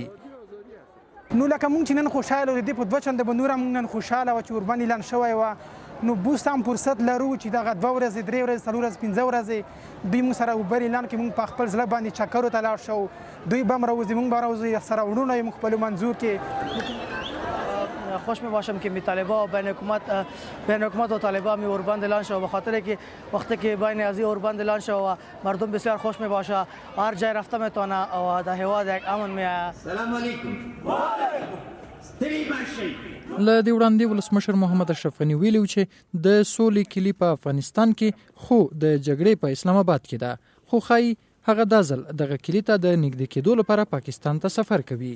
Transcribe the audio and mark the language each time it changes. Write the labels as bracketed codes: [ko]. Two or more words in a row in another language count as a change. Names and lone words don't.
[ps] نو لکه مونږ چې نن خوشحاله و د دې په دوه چنده به نور هم نن خوشحاله وه چې اوربند اعلان شوی وه، نو بوس هم فرصت لرو چې دغه 2 ورځې 3 ورځې 4 ورځې 5 ورځې دوی مونږ سره اوبر اعلان کړي، مونږ په خپل زړه باندې چکرو ته لاړ شو، دوی به هم راوځي مونږ به راوځو، سره وروڼه یې مونږ خپل منظور کې. [fa] خوش می باشم که طالبا بین حکومت و طالبا می اوربند اعلان شد، به خاطر که وقتی که بین از اوربند اعلان شد و مردم بسیار خوش می باشه، هر جای رفته میتونه و در هوا یک امن می آید. [ar] سلام علیکم. [ps] له دې وړاندې ولسمشر محمد اشرف غني ویلي چې د سولې کلي په افغانستان کې خو د جګړې په اسلام آباد کې ده، خو ښایي هغه دا ځل دغه کلي ته د نږدې کېدو لپاره پاکستان ته سفر کوي.